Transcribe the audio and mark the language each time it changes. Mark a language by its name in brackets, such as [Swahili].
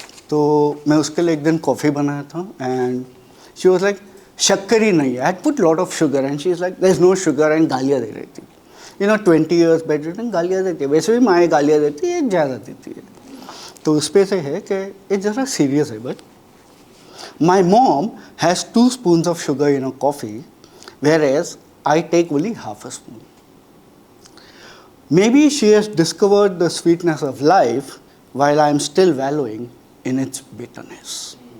[Hindi] तो मैं उसके लिए एक दिन कॉफ़ी बनाया था [English] and she was like [Hindi] शक्कर ही नहीं है। [English] I had put lot of sugar and she is like there is no sugar and [Hindi] गालियाँ दे रही थी। [English] You know 20 years bedridden, [Hindi] गालियाँ देती है। वैसे भी माँ गालियाँ देती है, ज़्यादा देती है। तो उस पे से है कि ये ज़रा सीरियस है but [English] my mom has 2 spoons of sugar in her coffee, whereas I take only half a spoon. Maybe she has discovered the sweetness of life while I am still wallowing in its bitterness.